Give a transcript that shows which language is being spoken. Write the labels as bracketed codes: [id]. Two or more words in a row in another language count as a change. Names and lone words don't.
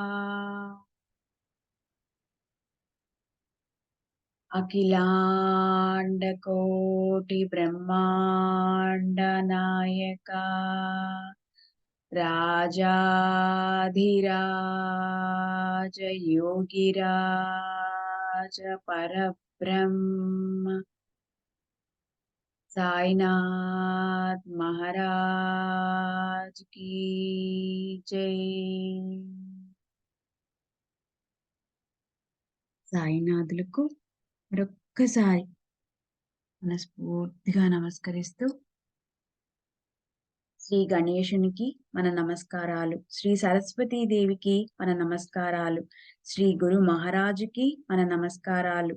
[hi] अखिलांड कोटि ब्रह्मांड नायका राजाधिराज योगिराज परब्रह्म साईनाथ महाराज की जय। [te] సాయినాథులకు మరొక్కసారి మనస్ఫూర్తిగా నమస్కరిస్తూ శ్రీ గణేశునికి మన నమస్కారాలు, శ్రీ సరస్వతీదేవికి మన నమస్కారాలు, శ్రీ గురు మహారాజుకి మన నమస్కారాలు,